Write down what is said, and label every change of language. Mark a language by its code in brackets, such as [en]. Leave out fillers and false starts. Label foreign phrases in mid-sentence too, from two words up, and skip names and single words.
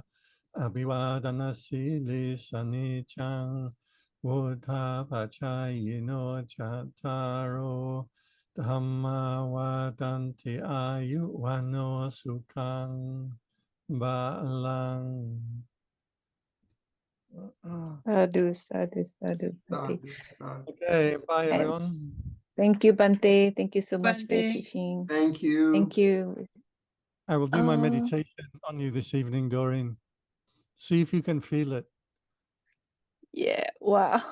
[pi] Abhivadana Sili Sanichang Buddha Pachayino Chattaro Dhamma Vadanti Ayu Vano Sukhang Balang. Sadhu. [en] Okay, bye everyone. Thank you, Bhante. Thank you so much for your Bhante. teaching. Thank you. Thank you. I will do my meditation on you this evening, Doreen. See if you can feel it. Yeah, wow.